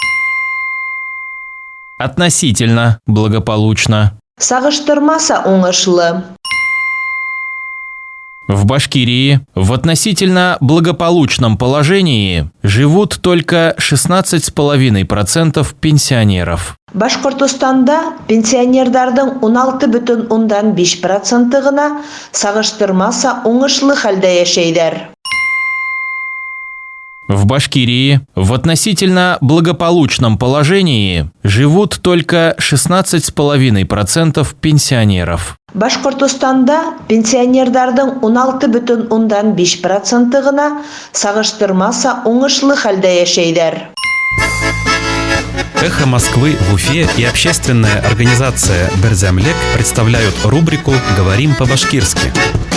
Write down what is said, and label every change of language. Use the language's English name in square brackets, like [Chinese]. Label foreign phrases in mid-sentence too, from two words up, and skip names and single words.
[Russian] Относительно благополучно. [Bashkir] Сағыштырмаса уңышлы. [Russian] В Башкирии в относительно благополучном положении живут только 16,5% пенсионеров. [Bashkir] Башкортостанда пенсионердардың 16,5% гына сағыштырмаса уңышлы хәлдә яшәйдәр. [Russian] В Башкирии в относительно благополучном положении живут только 16,5% пенсионеров. [Bashkir] Башкортостанда пенсионердардың 16,5% гына сағыштырмаса уңышлы хәлдә яшәйдәр. [Russian] «Эхо Москвы» в Уфе и общественная организация «Берзямлек» представляют рубрику «Говорим по-башкирски».